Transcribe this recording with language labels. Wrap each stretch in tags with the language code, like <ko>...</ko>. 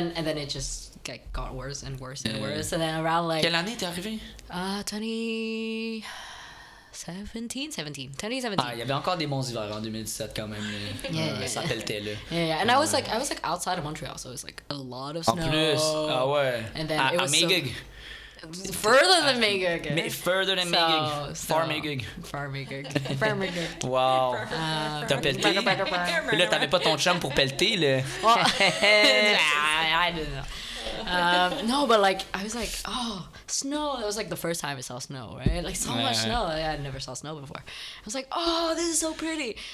<en>And then it just like got worse and worse and worse. And then around like</en> <fr>Quelle année t'es arrivé?</fr> <en>2017 2017.</en> <fr>Ah, il y avait encore des bons hivers en 2017 quand même.</fr> <en>Yeah.</en> <fr>Ça pelletait là.</fr> <en>Yeah, and I was like outside of Montreal, so it was like a lot of snow.</en> <fr>En plus, ah ouais.</fr> <en>And then</en> <fr>à</fr> <en>it was so- Magog. Further than Magog. Further than Magog. Far Magog. Far Magog.</en> <fr>Wow. T'as pelleté? Et là, t'avais pas ton chum pour pelleter, là.</fr> <en>Well, I didn't know. No, but like I was like, oh, snow. That was like the first time I saw snow, right? Like so much snow. I never saw snow before. I was like, oh, this is so pretty.</en>